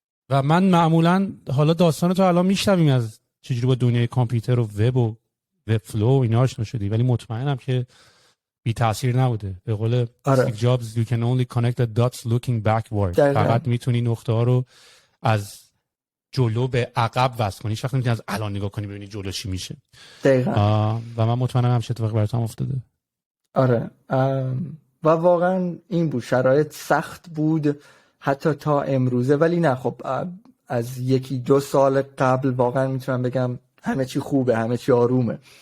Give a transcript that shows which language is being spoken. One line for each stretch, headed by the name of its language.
Persian: و من معمولا حالا داستان تو الان میشنویم از چجوری با دنیای کامپیوتر و وب فلو و اینا آشنا شدی، ولی مطمئنم که بی تاثیر نبوده. به قول
English: Steve Jobs you can only connect the dots looking backward.
Persian: فقط میتونی نقطه ها رو از جلو به عقب وصل کنی، هیچ وقت نمیتونی از الان نگاه کنی ببینی جلو چی میشه. دقیقاً. و من مطمئنم همش اتفاقی برات هم افتاده. آره. و واقعا این بود، شرایط سخت بود حتی تا امروزه، ولی نه خب از 1-2 سال قبل واقعا میتونم بگم همه چی خوبه، همه چی آرومه.